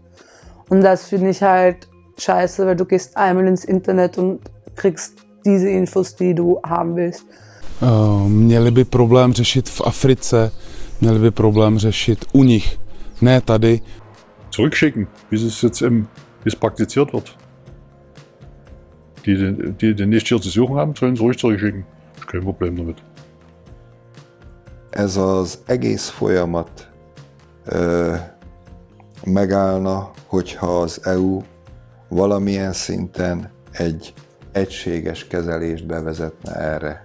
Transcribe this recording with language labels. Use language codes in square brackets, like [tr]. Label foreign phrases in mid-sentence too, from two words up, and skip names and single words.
[de] Und das finde ich halt scheiße, weil du gehst einmal ins Internet und kriegst diese Infos, die du haben willst. [cs] Měli by problém řešit v Africe, měli by problém řešit u nich, ne tady. [de] Zurückschicken, wie es jetzt wie es praktiziert wird. Die nicht hier zu suchen haben, sollen es ruhig zurückschicken. Ist kein Problem damit. [hu] Ez az egész folyamat megállna, hogyha az EU valamilyen szinten egy egységes kezelést bevezetne erre.